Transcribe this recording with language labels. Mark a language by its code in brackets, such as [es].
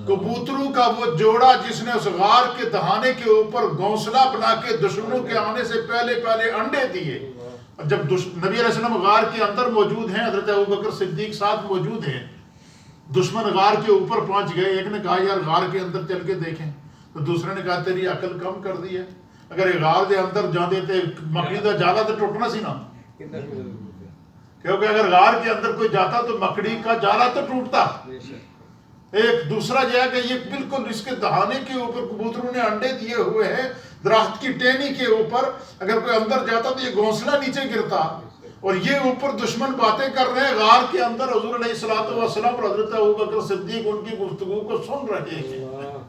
[ur] کبوتروں کا وہ جوڑا جس نے اس غار کے دہانے کے اوپر گھونسلہ بنا کے دشمنوں کے آنے سے پہلے انڈے دیے. جب نبی علیہ السلام غار کے اندر موجود ہیں، حضرت ابوبکر صدیق ساتھ موجود ہیں، دشمن غار کے اوپر پہنچ گئے. ایک نے کہا یار غار کے اندر چل کے دیکھیں، تو دوسرے نے کہا تیری عقل کم کر دی ہے. [pa] اگر یہ غار دے اندر جاندے تے مکڑی دا جالا تو ٹوٹنا سی نا، [ur] کیونکہ اگر غار کے اندر کوئی جاتا تو مکڑی کا جالا تو ٹوٹتا. ایک دوسرا جو ہے کہ یہ بالکل اس کے دہانے کے اوپر کبوتروں نے انڈے دیے ہوئے ہیں، درخت کی ٹہنی کے اوپر. اگر کوئی اندر جاتا تو یہ گھونسلہ نیچے گرتا، اور یہ اوپر دشمن باتیں کر رہے ہیں غار کے اندر. حضور علیہ السلام اور حضرت ابوبکر صدیق ان کی گفتگو کو سن رہے ہیں.